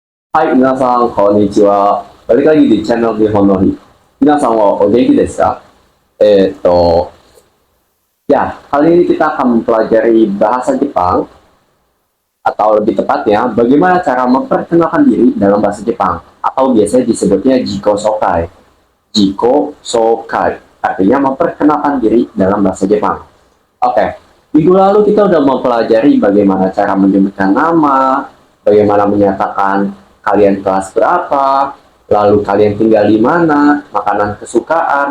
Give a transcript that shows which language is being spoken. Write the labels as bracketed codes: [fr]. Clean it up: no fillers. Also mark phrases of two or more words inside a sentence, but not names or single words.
[ja] はい、皆さん、こんにちは。 [id] Balik lagi di channel di Honori. [ja] 皆さんはお元気ですか? [id] Ya, kali ini kita akan mempelajari bahasa Jepang, atau lebih tepatnya, bagaimana cara memperkenalkan diri dalam bahasa Jepang, atau biasanya disebutnya [ja] 自己紹介. 自己紹介, [id] artinya memperkenalkan diri dalam bahasa Jepang. Oke, minggu lalu kita udah mempelajari bagaimana cara menyebutkan nama, bagaimana menyatakan kalian kelas berapa, lalu kalian tinggal di mana, makanan kesukaan.